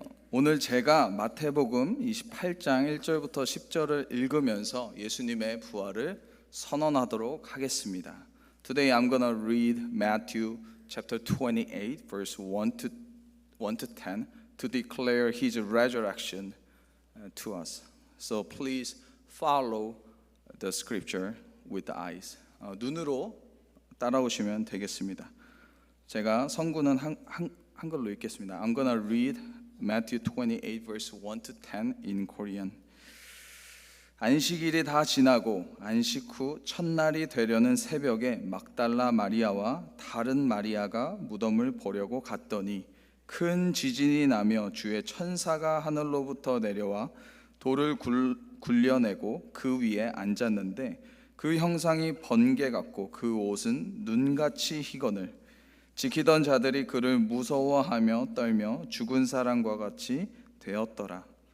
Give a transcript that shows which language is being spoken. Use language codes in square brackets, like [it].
[ko] 오늘 제가 마태복음 28장 1절부터 10절을 읽으면서 예수님의 부활을 선언하도록 하겠습니다. [en] Today I'm gonna read Matthew chapter 28 verse 1 to 10 to declare his resurrection to us. So please follow the scripture with the eyes. [ko] 눈으로 따라오시면 되겠습니다. 제가 성구는 한글로 읽겠습니다. [en] I'm gonna read Matthew 28 verse 1 to 10 in Korean. [ko] 안식일이 다 지나고 안식 후 첫날이 되려는 새벽에 막달라 마리아와 다른 마리아가 무덤을 보려고 갔더니 큰 지진이 나며 주의 천사가 하늘로부터 내려와 돌을 굴려내고 그 위에 앉았는데 그 형상이 번개 같고 그 옷은 눈같이 희거늘 지키던 자들이 그를 무서워하며 떨며 죽은 사람과 같이 되었더라.